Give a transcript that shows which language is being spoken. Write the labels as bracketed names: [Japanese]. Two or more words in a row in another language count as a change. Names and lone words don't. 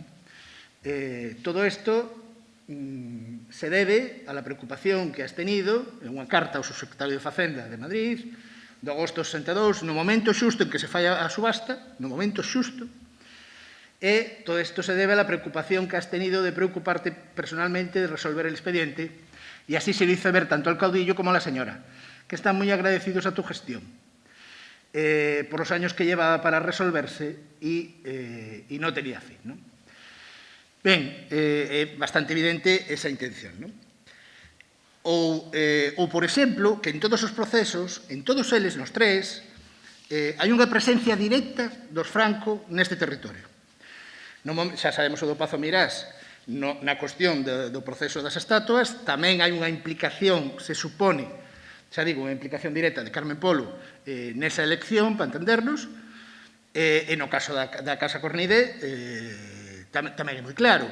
[Galician] Todo isto se debe [Spanish] a la preocupación que has tenido [Galician] en unha carta ao subsecretario de Facenda de Madrid, de agosto 62, no momento xusto en que se fai a subasta, no momento xusto, e todo isto se debe [Spanish] a la preocupación que has tenido de preocuparte personalmente de resolver el expediente, y así se dice ver tanto al caudillo como a la señora, que están muy agradecidos a tu gestión por los años que llevaba para resolverse y no tenía fin, ¿no? [Galician] Ben, é bastante evidente esa intención, ¿no? Ou, por exemplo, que en todos os procesos, en todos eles, nos tres, hai unha presencia directa dos Franco neste territorio. Xa sabemos o do Pazo Meirás na cuestión do proceso das estatuas, tamén hai unha implicación, [Spanish] se supone, [Galician] xa digo, unha implicación directa de Carmen Polo nesa elección, para entendernos, e no caso da Casa Cornide tamén é moi claro.